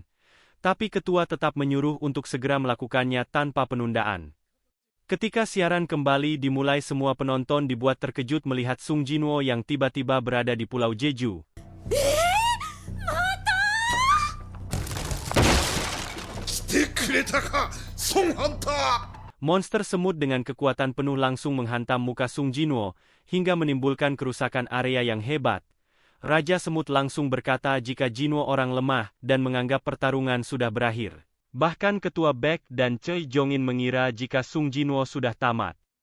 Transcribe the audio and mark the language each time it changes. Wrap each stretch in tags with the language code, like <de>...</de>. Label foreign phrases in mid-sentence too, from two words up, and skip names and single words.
<id>Tapi ketua tetap menyuruh untuk segera melakukannya tanpa penundaan. Ketika siaran kembali dimulai, semua penonton dibuat terkejut melihat Sung Jinwo yang tiba-tiba berada di Pulau Jeju.</id> <ja>くれたか、孫ハンター。</ja> <id>Monster semut dengan kekuatan penuh langsung menghantam muka Sung Jinwo, hingga menimbulkan kerusakan area yang hebat. Raja Semut langsung berkata jika Jinwo orang lemah dan menganggap pertarungan sudah berakhir. Bahkan Ketua Beck dan Choi Jongin mengira jika Sung Jinwo sudah tamat.</id>